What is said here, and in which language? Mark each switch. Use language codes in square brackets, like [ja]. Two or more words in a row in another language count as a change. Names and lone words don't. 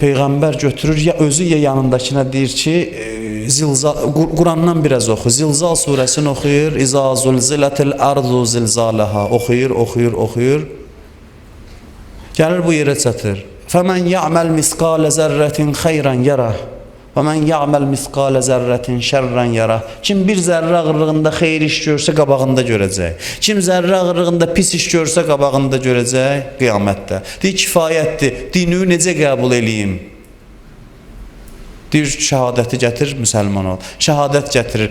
[az] Peyğəmbər götürür, ya özü ya yanındakına deyir ki, Qurandan biraz oxu. Zilzal surəsini oxuyur. [ar] إذا زلزلت الأرض زلزالها. [az] Oxuyur. Gəlir bu yerə çatır. [ar] فمن يعمل مثقال ذرة خيرا يره. وَمَنْ يَعْمَلْ مِثْقَالَ زَرَّةٍ شَرًّا يَرَهُ. [az] Kim bir zərrə ağırlığında xeyir iş görsə qabağında görəcək. Kim zərrə ağırlığında pis iş görsə qabağında görəcək qiyamətdə. Deyir, kifayətdir. Dini necə qəbul eləyim? Deyir, şəhadəti gətir, müsəlman ol. Şəhadət gətirir.